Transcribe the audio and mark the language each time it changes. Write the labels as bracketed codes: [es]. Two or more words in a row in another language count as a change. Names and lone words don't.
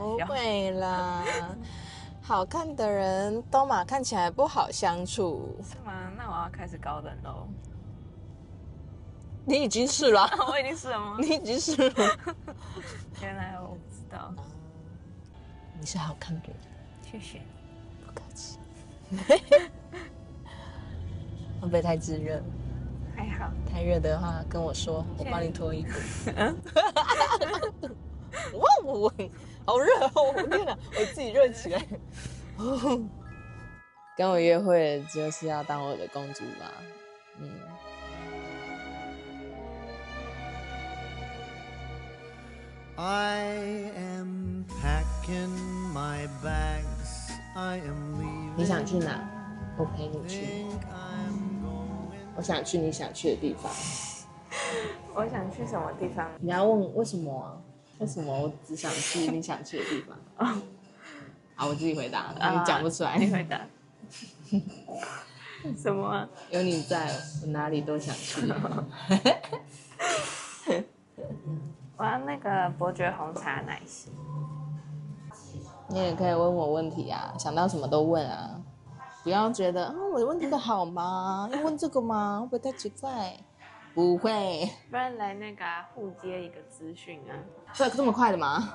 [zh] 不會啦，好看的人都嘛看起來不好相處。是嗎？那我要開始高冷嘍。你已經是了。我已經是了嗎？你已經是了。原來我不知道。你是好看的人。謝謝。不客氣。會不會太炙熱？還好。太熱的話跟我說，我幫你脫衣服。哇，我好熱哦！我天哪，我自己熱起來。跟我約會就是要當我的公主吧？ [en] I am packing my bags. I am leaving. [zh] 你想去哪？我陪你去。我想去你想去的地方。我想去什麼地方？你要問為什麼啊？為什麼我只想去你想去的地方？好，我自己回答，你講不出來。你回答。什麼啊？有你在，我哪裡都想去。我要那個伯爵紅茶奶昔。你也可以問我問題啊，想到什麼都問啊，不要覺得我的問題都好嗎？要問這個嗎？會不會太奇怪？不會。不然來那個互接一個資訊啊。這麼快的嗎？